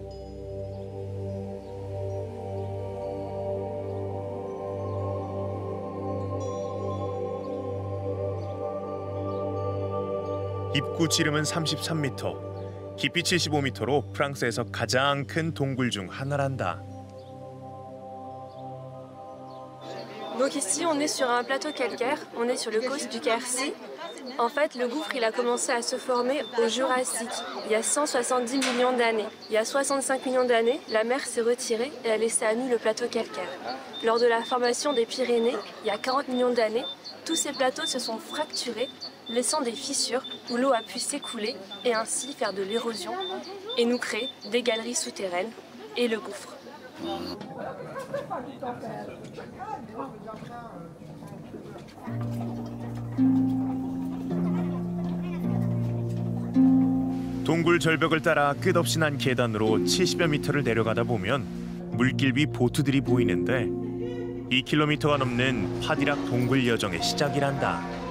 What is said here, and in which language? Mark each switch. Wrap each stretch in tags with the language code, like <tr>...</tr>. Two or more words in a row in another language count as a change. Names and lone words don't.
<ko>입구 지름은 33m, 깊이 75m로 프랑스에서 가장 큰 동굴 중 하나란다.</ko> <fr>Donc ici, on est sur un plateau calcaire, on est sur le causse du Quercy. En fait, le gouffre, il a commencé à se former au Jurassique, il y a 170 millions d'années. Il y a 65 millions d'années, la mer s'est retirée et a laissé à nu le plateau calcaire. Lors de la formation des Pyrénées, il y a 40 millions d'années, tous ces plateaux se sont fracturés, laissant des fissures où l'eau a pu s'écouler et ainsi faire de l'érosion et nous créer des galeries souterraines et le gouffre.</fr> <ko>동굴 절벽을 따라 끝없이 난 계단으로 70여 미터를 내려가다 보면 물길 위 보트들이 보이는데 2km가 넘는 파디락 동굴 여정의 시작이란다.</ko>